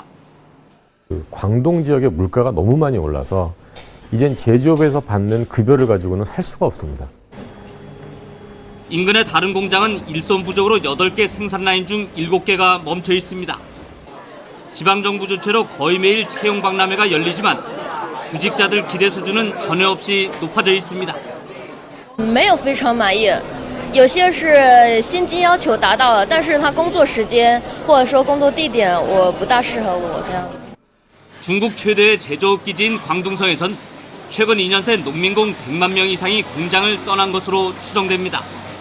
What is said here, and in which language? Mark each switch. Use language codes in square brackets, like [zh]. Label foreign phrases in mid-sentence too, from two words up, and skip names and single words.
[ko] 광동 지역의 물가가 너무 많이 올라서 이젠 제조업에서 받는 급여를 가지고는 살 수가 없습니다. 인근의 다른 공장은 일손 부족으로 8개 생산 라인 중 7개가 멈춰 있습니다. 지방정부 주최로 거의 매일 채용 박람회가 열리지만 구직자들 기대 수준은 전혀 없이 높아져 있습니다. [zh] 没有非常满意，有些是薪金要求达到了，但是他工作时间或者说工作地点我不大适合我这样。 [ko] 중국 최대의 제조업 기지인 광둥성에선 최근 2년 새 농민공 100만 명 이상이 공장을 떠난 것으로 추정됩니다.